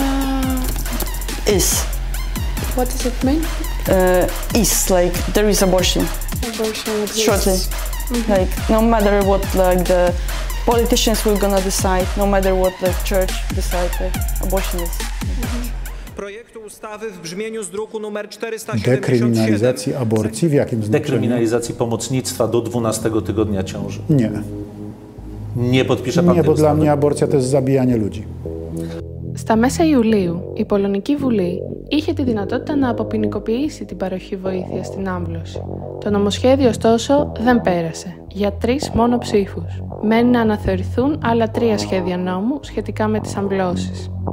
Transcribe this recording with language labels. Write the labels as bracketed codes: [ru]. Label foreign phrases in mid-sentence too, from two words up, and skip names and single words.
[en] is. What does it mean? Is like there is abortion. Abortion exists. Shortly. Like no matter what like the politicians will gonna decide, no matter what the church decide, like, abortion is. [pl] Projektu ustawy w brzmieniu z druku nr 477. Dekryminalizacji aborcji w jakim znaczeniu? Dekryminalizacji pomocnictwa do 12 tygodnia ciąży. Nie. Nie podpisze pan Nie, tej bo dla ustawy? mnie aborcja to jest zabijanie ludzi. [el] Στα μέσα Ιουλίου, η Πολωνική Βουλή είχε τη δυνατότητα να αποποινικοποιήσει την παροχή βοήθειας στην άμβλωση. Το νομοσχέδιο, ωστόσο, δεν πέρασε, για 3 μόνο ψήφους. Μένει να αναθεωρηθούν άλλα 3 σχέδια νόμου σχετικά με τις αμβλώσεις.